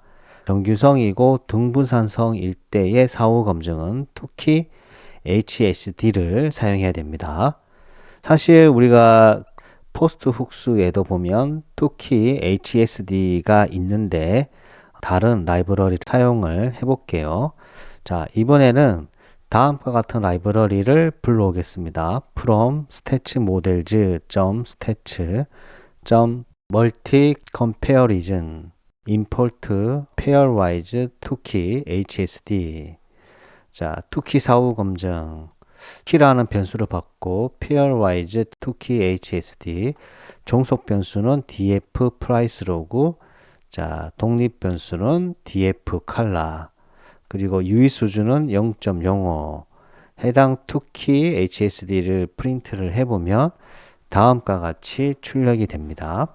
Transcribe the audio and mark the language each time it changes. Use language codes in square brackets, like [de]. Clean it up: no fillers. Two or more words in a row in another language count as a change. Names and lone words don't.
[ko] 정규성이고 등분산성일 때의 사후 검증은 특히 HSD를 사용해야 됩니다. 사실 우리가 포스트 훅스에도 보면 특히 HSD가 있는데 다른 라이브러리 사용을 해볼게요. 자, 이번에는 다음과 같은 라이브러리를 불러오겠습니다. [en] from stats-models.stats.multi-comparison import pairwise toKey HSD. [ko] 자, toKey 사후 검증. 키라는 변수를 받고 [en] pairwise toKey HSD. [ko] 종속 변수는 df price log. 자, 독립 변수는 df color. 그리고 유의 수준은 0.05. 해당 toKey HSD를 프린트를 해보면 다음과 같이 출력이 됩니다.